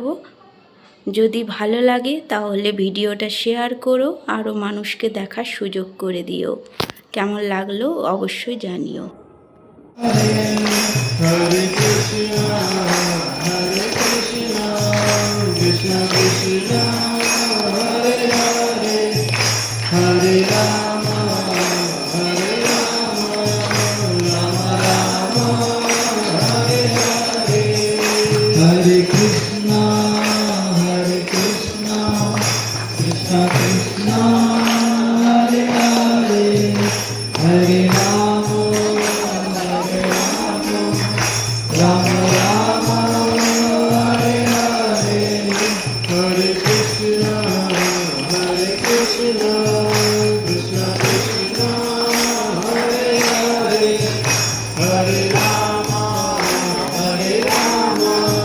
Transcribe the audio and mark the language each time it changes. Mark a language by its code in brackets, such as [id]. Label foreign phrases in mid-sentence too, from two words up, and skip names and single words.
[bn] যদি ভালো লাগে তাহলে ভিডিওটা শেয়ার করো, আরও মানুষকে দেখার সুযোগ করে দিও। কেমন লাগলো অবশ্যই জানিও। [sa] হরে কৃষ্ণ হরে কৃষ্ণ কৃষ্ণ কৃষ্ণ হরে হরে হরে রাম হরে রাম রাম রাম হরে হরে হরে কৃষ্ণ কৃষ্ণ কৃষ্ণ হরে হরে হরে রাম राम राम हरे हरे हरे कृष्ण कृष्ण कृष्ण हरे हरे हरे राम राम